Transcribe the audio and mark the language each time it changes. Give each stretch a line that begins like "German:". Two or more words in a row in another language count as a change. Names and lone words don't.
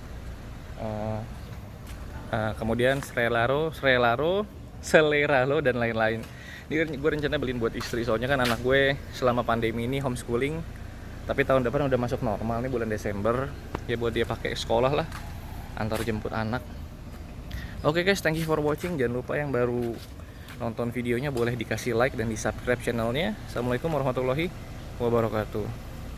Indonesian: Kemudian selera lo dan lain-lain. Ini gue rencana beliin buat istri, soalnya kan anak gue selama pandemi ini homeschooling. Tapi tahun depan udah masuk normal nih bulan Desember. Ya buat dia pakai sekolah lah, antar jemput anak.
English: Oke guys, thank you for watching.
Indonesian: Jangan lupa yang baru nonton videonya boleh dikasih like dan di subscribe channelnya.
Arabic: السلام عليكم ورحمة الله وبركاته.